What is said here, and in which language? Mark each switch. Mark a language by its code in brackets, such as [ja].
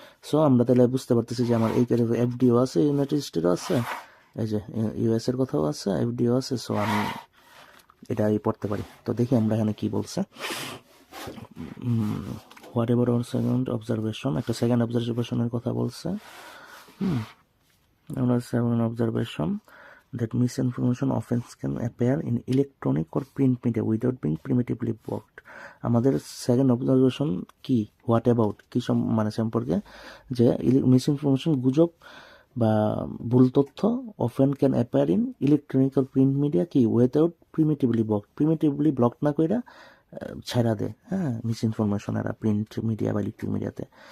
[bn] So আমরা তাহলে বুঝতে পারতেছি যে আমার এই ক্যাটাগরি এফডিও আছে, ইউনাইটেড স্টেটও আছে, এই যে ইউএস এর কথাও আছে, এফডিও আছে, সো আমি এটা পড়তে পারি। তো দেখি আমরা এখানে কি বলছে, [en] whatever our second observation, [bn] একটা সেকেন্ড অবজারভেশনের কথা বলছে। আমরা second observation [en] that misinformation offense can appear in electronic or print media without being primitively blocked. [bn] আমাদের সেকেন্ড অবজারভেশন কি, হোয়াট অ্যাবাউট কি মানে সম্পর্কে, যে মিসইনফরমেশন গুজব বা ভুল তথ্য [en] often can appear in electronic [bn] আর print media কি উইদাউট প্রিমিটিভলি ব্লক না কইরা ছাড়া দেয়, হ্যাঁ, মিসইনফরমেশন এরা প্রিন্ট মিডিয়া বা ইলেকট্রিক মিডিয়াতে।